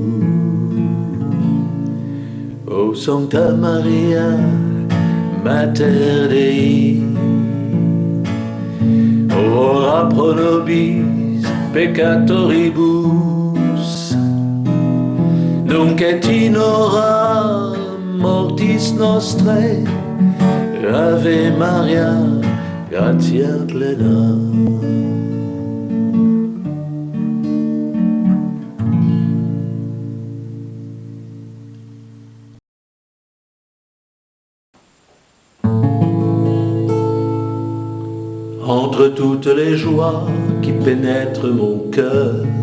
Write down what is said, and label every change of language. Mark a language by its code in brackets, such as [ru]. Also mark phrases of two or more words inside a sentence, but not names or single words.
[la] O Sancta Maria, Mater Dei, ora pro nobis peccatoribus, nunc et in hora mortis nostrae, Ave Maria, gratia plena. [fr] Entre toutes les joies qui pénètrent mon cœur,